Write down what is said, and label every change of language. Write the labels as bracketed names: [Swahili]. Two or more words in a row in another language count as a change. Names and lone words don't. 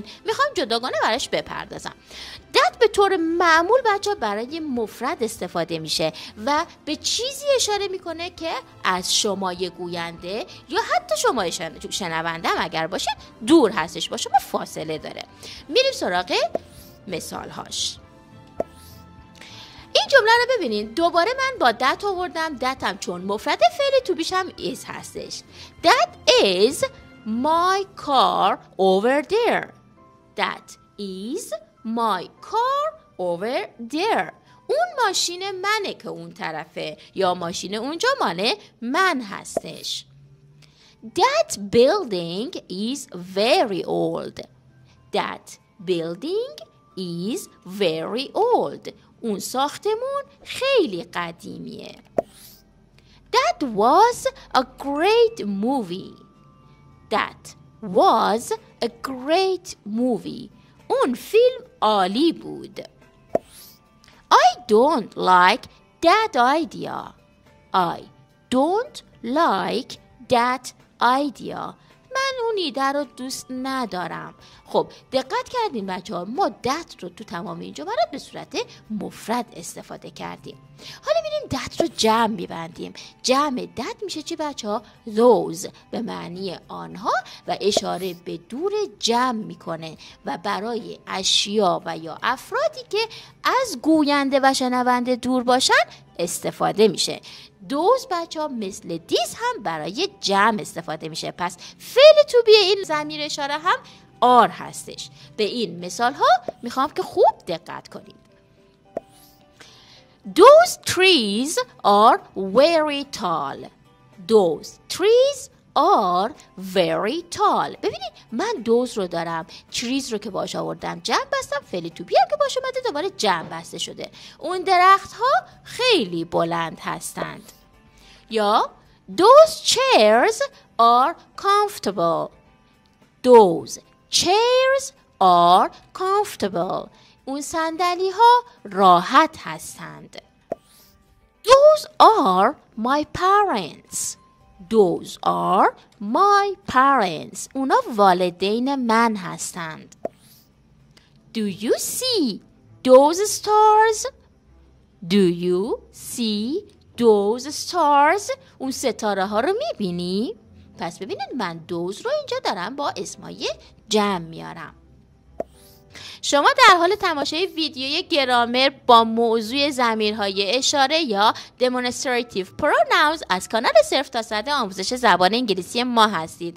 [Persian] میخوام جداگانه براش بپردازم. that به طور معمول بچه‌ها برای مفرد استفاده میشه و به چیزی اشاره میکنه که از شمای گوینده یا حتی شما شنونده هم اگر باشه دور هستش، با شما فاصله داره. میریم سراغ مثال هاش. این جمله رو ببینید. دوباره من با that آوردم. that هم چون مفرد فعل [English] to be [Persian] هم is هستش. [English] That is my car over there. That is my car over there. [Persian] اون ماشین منه که اون طرفه یا ماشین اونجا مال من هستش. [English] That building is very old. That building is very old. [Persian] اون ساختمون خیلی قدیمیه. [English] That was a great movie. That was a great movie. [Persian] اون فیلم عالی بود. [English] I don't like that idea. I don't like that idea. [Persian] من اون ایده رو دوست ندارم. خب دقت کردین بچه ها، ما that رو تو تمام این جملات به صورت مفرد استفاده کردیم. حالا میریم that رو جمع میبندیم. جمع that میشه چی بچه ها؟ those به معنی آنها و اشاره به دور جمع میکنه و برای اشیا و یا افرادی که از گوینده و شنونده دور باشن استفاده میشه. those بچه ها مثل this هم برای جمع استفاده میشه. پس فعل [English] to be [Persian] این ضمیر اشاره هم are هستش. به این مثال ها میخوام که خوب دقت کنید. [English] Those trees are very tall. Those trees are very tall. [Persian] ببینید من those رو دارم، trees رو که باش آوردم جمع بستم، فعل [English] to be [Persian] هم که باش اومده دوباره جمع بسته شده. اون درخت ها خیلی بلند هستند. [English] یا those chairs are comfortable. Those chairs are comfortable. [Persian] اون صندلی ها راحت هستند. [English] Those are my parents. Those are my parents. [Persian] اونا والدین من هستند. [English] Do you see those stars? Do you see those stars? [Persian] اون ستاره ها رو میبینی؟ پس ببینید من those رو اینجا دارم با اسمای جمع میارم. شما در حال تماشای ویدیوی گرامر با موضوع ضمیرهای اشاره یا [English] demonstrative pronouns [Persian] از کانال صفر تا صد آموزش زبان انگلیسی ما هستید.